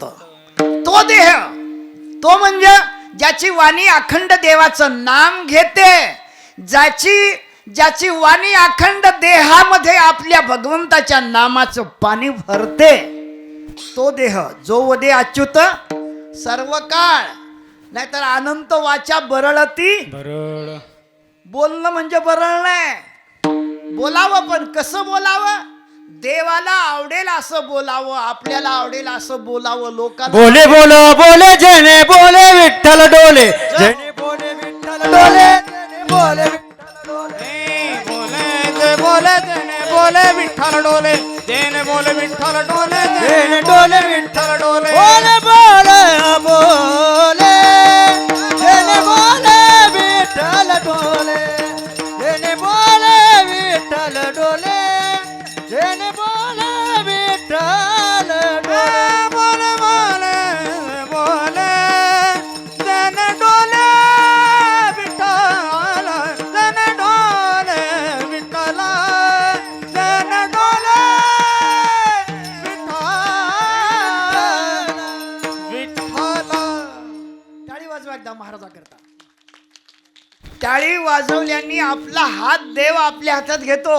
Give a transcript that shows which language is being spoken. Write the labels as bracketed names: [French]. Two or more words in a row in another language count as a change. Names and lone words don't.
[Marathi] तो देह तो म्हणजे ज्याची वाणी अखंड देवाचं नाम घेते, ज्याची वाणी अखंड देहामध्ये आपल्या भगवंताच्या नामाचं पाणी भरते, तो देह जो वदे अच्युत सर्व काळ. नाहीतर अनंत वाचा बरळती. बरळ बोलणं म्हणजे बरळ नाही. बोलावं पण कसं बोलावं? देवाला आवडेल असं बोलावं, आपल्याला आवडेल असं बोलावं. लोकांना बोले बोलो बोले जने बोले विठ्ठल डोले जने बोले विठ्ठल डोले जने बोले विठ्ठल डोले बोले जेने बोले विठ्ठल डोले जेने बोले विठ्ठल डोले जने डोले विठ्ठल डोले बोले बोले बोले जने बोले विठ्ठल डोले जने बोले विठ्ठल डोले जने बोले विठ्ठल डोले बोले बोले बोले जेने डोले विठ्ठल जेने डोले विठ्ठल जेने डोले विठ्ठल विठ्ठल. टाळी वाजवा एकदा महाराजाकरता. टाळी वाजवल्याने आपला हात देव आपल्या हातात घेतो.